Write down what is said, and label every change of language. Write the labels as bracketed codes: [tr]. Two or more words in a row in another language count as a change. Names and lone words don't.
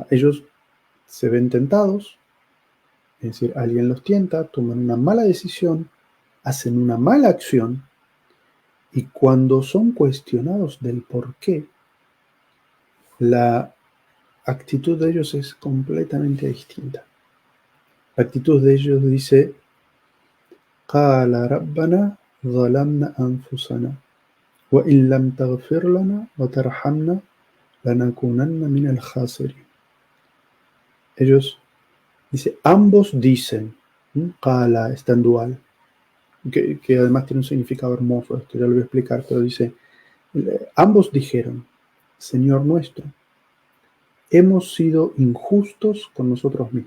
[es] Ellos se ven tentados, es decir, alguien los tienta, toman una mala decisión, hacen una mala acción y cuando son cuestionados del por qué, la actitud de ellos es completamente distinta. La actitud de ellos dice: [ar] قال ربنا ظلمنا أنفسنا وإن لم تغفر لنا وترحمنا لنكونن من الخاسرين. [es] Ellos, dice, ambos dicen, qala está en dual, que además tiene un significado hermoso, esto ya lo voy a explicar, pero dice, ambos dijeron: Señor nuestro, hemos sido injustos con nosotros mismos.